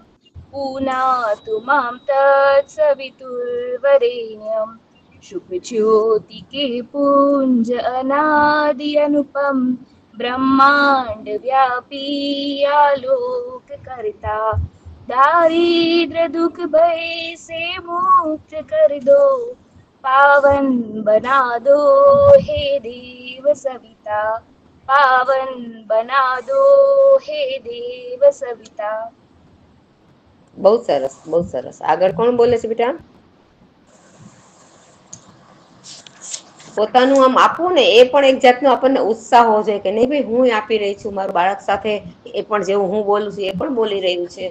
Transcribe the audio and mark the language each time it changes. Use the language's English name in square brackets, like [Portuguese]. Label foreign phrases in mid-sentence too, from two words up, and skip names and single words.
[Sanskrit] पुनातु मां तत्सवितुर्वरेण्यं [Hindi] शुभज्योतिके पुञ्ज अनादि अनुपम ब्रह्मांड व्यापी आलोक करता दारिद्र दुख भय से मुक्त कर दो पावन बना दो हे देव सविता पावन बना दो हे देव सविता। [Gujarati] બહુ સરસ, બહુ સરસ. આગળ કોણ બોલે છે બેટા? પોતાનું આમ આપવું ને એ પણ એક જાતનો આપણને ઉત્સાહ હોવો જોઈએ કે નહીં ભાઈ હું આપી રહી છું, મારું બાળક સાથે એ પણ જેવું હું બોલું છું એ પણ બોલી રહ્યું છે.